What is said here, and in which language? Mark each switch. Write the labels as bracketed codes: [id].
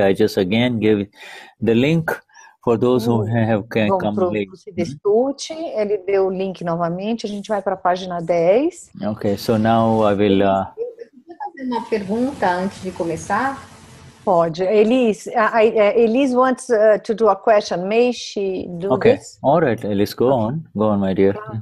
[en] I just again give the link for those who have [pt] Vamos [en] come [pt] para [en] late. [pt] o Siddha Stuti, ele deu o link novamente, a gente vai para a página 10. [en] Okay, so now I will... [pt] Eu podia fazer uma pergunta antes de começar? Pode. [en] Elise, Elise wants to do a question. May she do Okay, this? all right, Alice, go on, my dear.